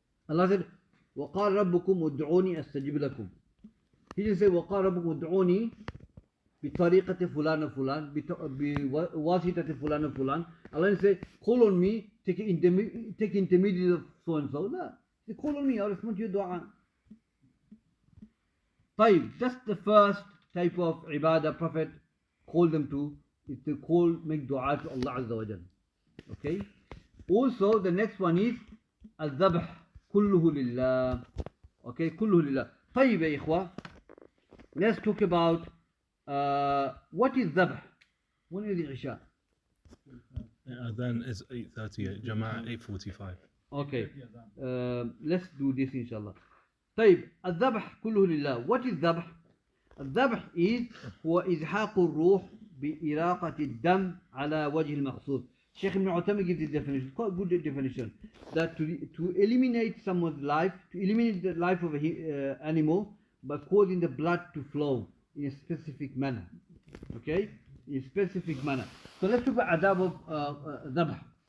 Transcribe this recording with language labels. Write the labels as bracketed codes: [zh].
[en] Allah said, [ar] وَقَالَ رَبُّكُمْ وَادْعُونِي أَسْتَجِبْ لَكُمْ. [en] He didn't say, [ar] وَقَالَ رَبُّكُمْ وَادْعُونِي بِطَرِيقَةِ فُلَانَ فُلَانَ بِوَاسِطَةِ فُلَانَ فُلَانَ. [en] Allah didn't say, call on me, take intermediate of so and so. No. He said, call on me, I'll respond to your dua. طيب, that's the first type of ibadah Prophet called them to, is to make dua to Allah Azza wa Jal. Okay? Also, the next one is al-dhabh kulluhu lillah. Okay, kulluhu lillah. [ar] طيب يا إخوة, [en] let's talk about what is dhabh? When is the Isha? Adhan is 8:30, Jama'ah 8:45. Okay, let's do this inshallah. [ar] طيب, الذبح كله لله. [en] What is ذبح? [ar] الذبح is هو إزحاق الروح بإراقة الدم على وجه المقصود. [en] Shaykh Ibn Uthaymeen gives this definition, quite good definition, that to eliminate someone's life, to eliminate the life of an animal by causing the blood to flow in a specific manner. Okay? In a specific manner. So let's talk about adab of dhabh.